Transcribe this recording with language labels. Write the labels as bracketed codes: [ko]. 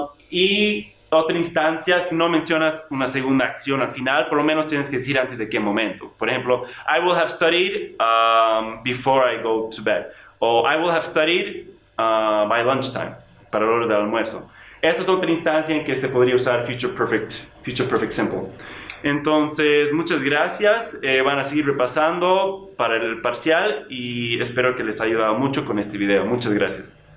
[es] Y otra instancia, si no mencionas una segunda acción al final, por lo menos tienes que decir antes de qué momento. Por ejemplo, [en] I will have studied before I go to bed. O I will have studied by lunchtime, [es] para la hora del almuerzo. Esta es otra instancia en que se podría usar Future Perfect Simple. Entonces, muchas gracias. Van a seguir repasando para el parcial y espero que les haya ayudado mucho con este video. Muchas gracias.